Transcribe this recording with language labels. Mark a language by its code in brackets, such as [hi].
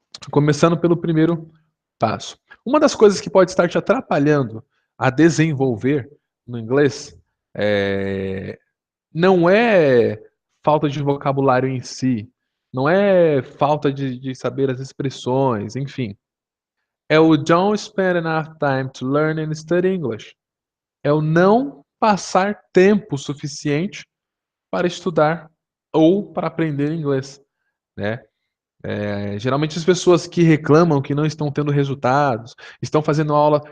[pt] Começando pelo primeiro passo. Uma das coisas que pode estar te atrapalhando a desenvolver no inglês não é falta de vocabulário em si, não é falta de saber as expressões, enfim. É o [en] don't spend enough time to learn and study English. [pt] É o não passar tempo suficiente para estudar ou para aprender inglês, né? Geralmente as pessoas que reclamam que não estão tendo resultados, estão fazendo aula.